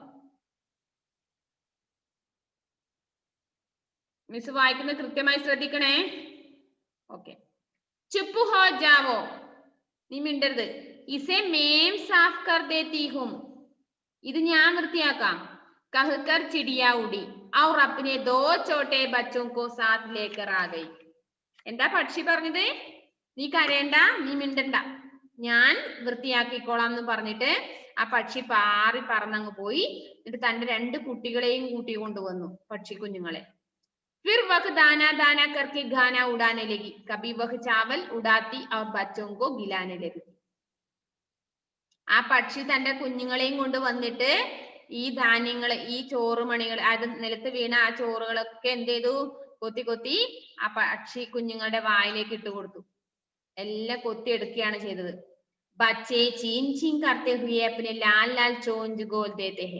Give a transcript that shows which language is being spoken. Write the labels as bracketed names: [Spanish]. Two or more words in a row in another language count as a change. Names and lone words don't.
[Malayalam] മിസ് വായിക്കുന്നത് കൃത്യമായി ശ്രദ്ധിക്കണേ. [Hindi] ഓക്കെ. चुप हो जाओ, [Malayalam] നീ മിണ്ടരുത്. [Hindi] इसे मैं साफ कर देती हूँ, [Malayalam] ഇത് ഞാൻ വൃത്തിയാക്കാം. [Hindi] कहकर चिड़िया उड़ी और अपने दो छोटे बच्चों को साथ लेकर आ गई. [Malayalam] എന്താ പക്ഷി പറഞ്ഞത്? നീ കരയണ്ട, നീ മിണ്ടണ്ട, ഞാൻ വൃത്തിയാക്കിക്കോളാം എന്ന് പറഞ്ഞിട്ട് ആ പക്ഷി പാറി പറന്നങ്ങ് പോയി. എന്നിട്ട് തന്റെ 2 കുട്ടികളെയും കൂട്ടി കൊണ്ടുവന്നു, പക്ഷി കുഞ്ഞുങ്ങളെ. [Hindi] फिर वह दाना दाना करके गाना उड़ाने लगी, कभी वह चावल उड़ाती और बच्चों को गिलाने लगी. [Malayalam] ആ പക്ഷി തന്റെ കുഞ്ഞുങ്ങളെയും കൊണ്ട് വന്നിട്ട് ഈ ധാന്യങ്ങള്, ഈ ചോറുമണികൾ, അത് നിലത്ത് വീണ ആ ചോറുകളൊക്കെ എന്ത് ചെയ്തു? കൊത്തി കൊത്തി ആ പക്ഷി കുഞ്ഞുങ്ങളുടെ വായിലേക്ക് ഇട്ട് കൊടുത്തു. എല്ലാം കൊത്തി എടുക്കുകയാണ് ചെയ്തത്. [Hindi] बच्चे चीं चीं करते हुए अपने लाल लाल चोंच खोल देते हैं.